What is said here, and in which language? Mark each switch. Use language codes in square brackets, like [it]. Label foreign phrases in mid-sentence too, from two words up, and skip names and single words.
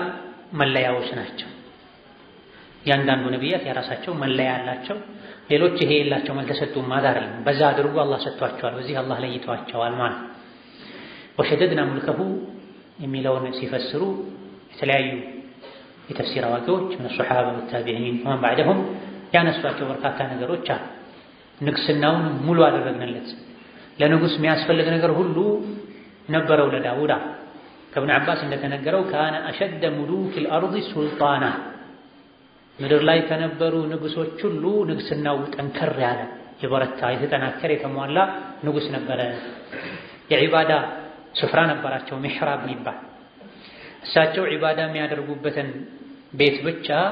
[am] መለያዎች ናቸው ያንዳንዱ ነቢያት የራሳቸው መለያ አላቸው ሌሎች ይሄ የላቸው አልተሰጡም ማለት አይደለም በዛ አድርጎ አላህ ሰጥቷቸዋል በዚህ አላህ ለይቷቸዋል ማለት [ar] وشددنا ملكه [am] የሚለውን ሲፈስሩ የተለያዩ የተፍሲር አዋቂዎች [ar] من الصحابه والتابعين ومن بعدهم [am] ያነሷቸው በርካታ ነገሮች አሉ ንግስናውን ሙሉ አደረግንለት ለንጉስ የሚያስፈልግ ነገር ሁሉ ነበረው ለዳውድ ከኢብኑ አባስ እንደተነገረው [ar] كان أشد ملوك الأرض سلطانا [am] ምድር ላይ ከነበሩ ንጉሶች ሁሉ ንግስናው ጠንከር ያለ የበረታ የተጠናከረ የተሟላ ንጉስ ነበረ የዒባዳ ስፍራ ነበራቸው ሚሕራብ የሚባል እሳቸው ዒባዳ የሚያደርጉበትን ቤት ብቻ